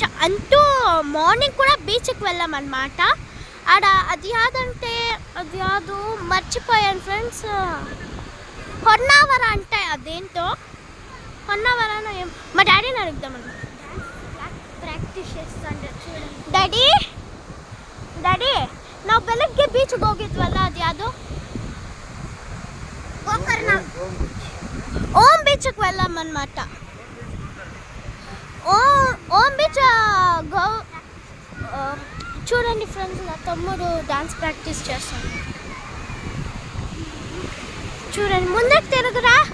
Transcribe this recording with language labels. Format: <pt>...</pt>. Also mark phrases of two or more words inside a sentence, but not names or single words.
<te>అంటూ మార్నింగ్ కూడా బీచ్కి వెళ్ళామన్నమాట. ఆడ అది యాదు మర్చిపోయాను ఫ్రెండ్స్. హొన్నావర అంటే అదేంటో, హొన్నావరనో ఏం, మా డాడీని అడుగుదామన్నా. ಪ್ರಾಕ್ಟೀಸ್ చేస్తాండే.</te> <kn>డాడీ ನಾವು ಬೆಳಗ್ಗೆ ಬೀಚ್ಗೆ ಹೋಗಿದ್ವಲ್ಲ, ಅದು ಯಾವುದು?</kn> <te>ఓం బీచ్కి వెళ్ళామన్నమాట. ఓం బీచ్ చూడండి ఫ్రెండ్స్, నా తమ్ముడు</te> <en>dance practice</en> <te>చేస్తాడు. చూడండి, ముందుకు తిరుగురా.</te>